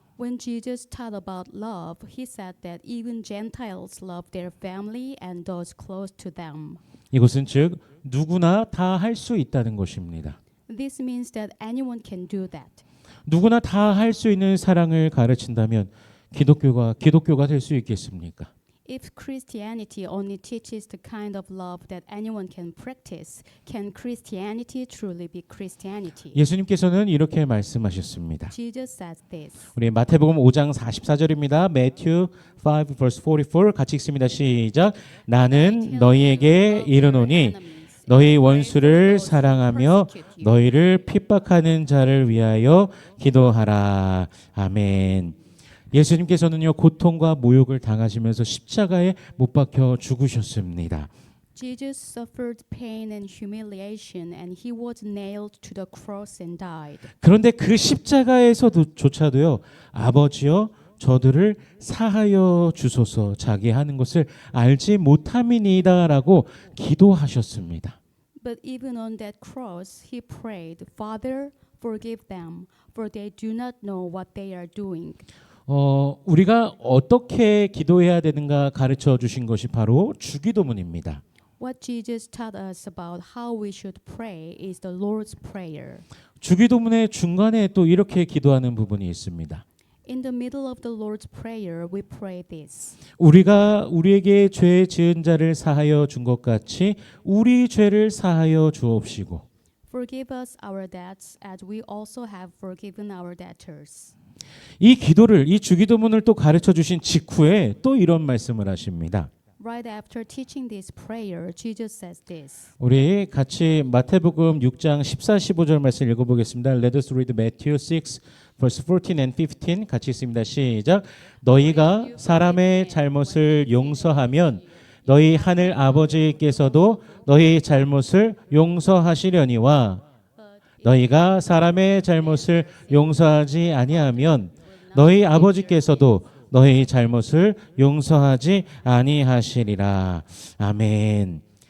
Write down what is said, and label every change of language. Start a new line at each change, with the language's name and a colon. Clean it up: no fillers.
English: When Jesus taught about love, he said that even Gentiles love their family and those close to them.
Korean: 이것은 즉 누구나 다 할 수 있다는 것입니다.
English: This means that anyone can do that.
Korean: 누구나 다 할 수 있는 사랑을 가르친다면 기독교가 될 수 있겠습니까?
English: If Christianity only teaches the kind of love that anyone can practice, can Christianity truly be Christianity?
Korean: 예수님께서는 이렇게 말씀하셨습니다.
English: Jesus says this.
Korean: 우리 마태복음 5장 44절입니다.
English: Matthew 5 verse 44
Korean: 같이 읽습니다. 시작. 나는 너희에게 이르노니 너희 원수를 사랑하며 너희를 핍박하는 자를 위하여 기도하라. 아멘. 예수님께서는요, 고통과 모욕을 당하시면서 십자가에 못 박혀 죽으셨습니다.
English: Jesus suffered pain and humiliation and he was nailed to the cross and died.
Korean: 그런데 그 십자가에서조차도요, 아버지여 저들을 사하여 주소서, 자기 하는 것을 알지 못함이니이다라고 기도하셨습니다.
English: But even on that cross he prayed, Father, forgive them, for they do not know what they are doing.
Korean: 우리가 어떻게 기도해야 되는가 가르쳐 주신 것이 바로 주기도문입니다.
English: What Jesus taught us about how we should pray is the Lord's Prayer.
Korean: 주기도문의 중간에 또 이렇게 기도하는 부분이 있습니다.
English: In the middle of the Lord's Prayer, we pray this.
Korean: 우리가 우리에게 죄 지은 자를 사하여 준 것 같이 우리 죄를 사하여 주옵시고.
English: Forgive us our debts as we also have forgiven our debtors.
Korean: 이 기도를, 이 주기도문을 또 가르쳐 주신 직후에 또 이런 말씀을 하십니다.
English: Right after teaching this prayer, Jesus says this.
Korean: 우리 같이 마태복음 6장 14, 15절 말씀 읽어보겠습니다.
English: Let us read Matthew 6, verse 14 and 15
Korean: 같이 읽습니다. 시작. 너희가 사람의 잘못을 용서하면 너희 하늘 아버지께서도 너희 잘못을 용서하시려니와 너희가 사람의 잘못을 용서하지 아니하면 너희 아버지께서도 너희 잘못을 용서하지 아니하시리라. 아멘.